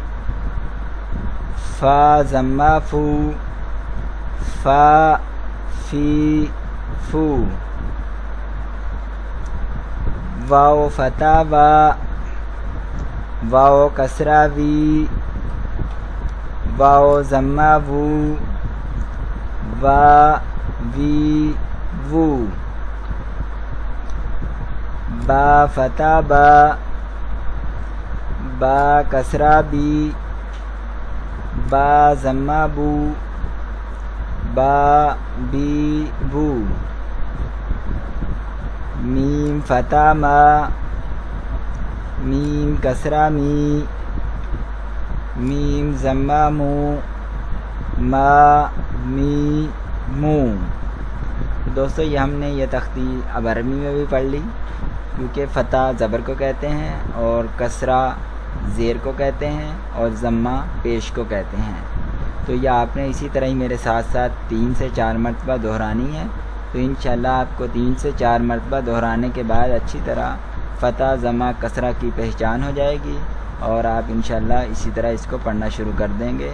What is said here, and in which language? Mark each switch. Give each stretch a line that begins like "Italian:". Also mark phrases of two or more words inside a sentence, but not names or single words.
Urdu: فا ضمہ فو، فا فی فو، واو فتح وا، واو کسرہ وی، واو ضمہ وو، وا وی وو، با فتح با، با کسرہ بی، با ضمہ بو، با بی بو، میم فتح ما، میم کسرہ می، میم ضمہ مو، ما می مو۔ دوستو یہ ہم نے یہ تختی اب عربی میں بھی پڑھ لی، کیونکہ فتح زبر کو کہتے ہیں اور کسرہ زیر کو کہتے ہیں اور ضمہ پیش کو کہتے ہیں۔ تو یہ آپ نے اسی طرح ہی میرے ساتھ ساتھ 3 سے 4 مرتبہ دہرانی ہے، تو انشاءاللہ آپ کو 3 سے 4 مرتبہ دہرانے کے بعد اچھی طرح فتح ضمہ کسرہ کی پہچان ہو جائے گی، اور آپ انشاءاللہ اسی طرح اس کو پڑھنا شروع کر دیں گے۔